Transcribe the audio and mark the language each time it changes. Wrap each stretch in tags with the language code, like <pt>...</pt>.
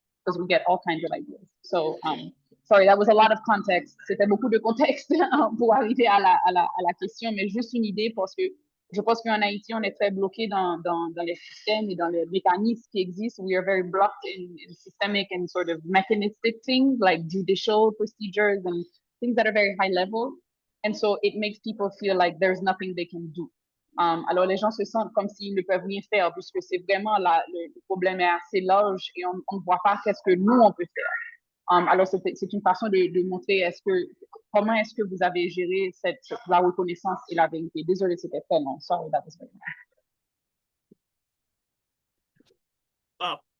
<en>Because we get all kinds of ideas. So sorry, that was a lot of context.</en> <fr>C'était beaucoup de contexte pour arriver à la question, mais juste une idée parce que je pense qu'en Haïti, on est très bloqué dans les systèmes et dans les mécanismes qui existent.</fr> <en>We are very blocked in systemic and sort of mechanistic things like judicial procedures and things that are very high level. And so it makes people feel like there's nothing they can do.</en> <fr>Alors les gens se sentent comme s'ils ne peuvent rien faire puisque c'est vraiment le problème est assez large et on ne voit pas qu'est-ce que nous on peut faire. Alors c'est une façon de montrer comment est-ce que vous avez géré la reconnaissance et la vérité. Désolée, c'était très long.</fr> <en>Sorry, that was very long.</en>